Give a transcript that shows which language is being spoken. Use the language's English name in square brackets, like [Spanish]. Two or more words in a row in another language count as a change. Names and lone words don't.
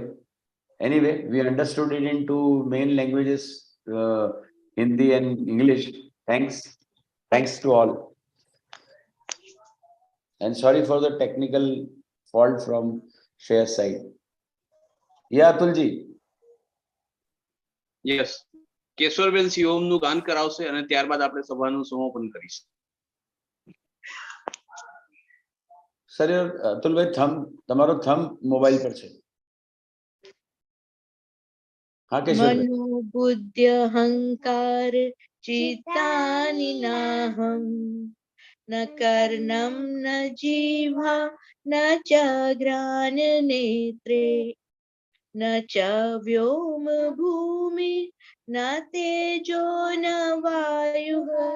[English] Anyway, we understood it into main languages, Hindi and English. Thanks to all. And sorry for the technical fault from Shreyas side. Yeah, Atul ji. [Gujarati] યસ, કેશવરબેન શિવમનું ગાન કરાવશે અને ત્યારબાદ આપણે સભાનું સમાપન કરીશું. સર, અતુલભાઈ તમારો [English] thumb mobile [Gujarati] પર છે. હા કેશવભાઈ. [Sanskrit] मनोबुद्धि अहंकार चित्तानि नाहं न कर्णं न जीवा न च घ्राण नेत्रे न च व्योम भूमि न तेजो न वायुः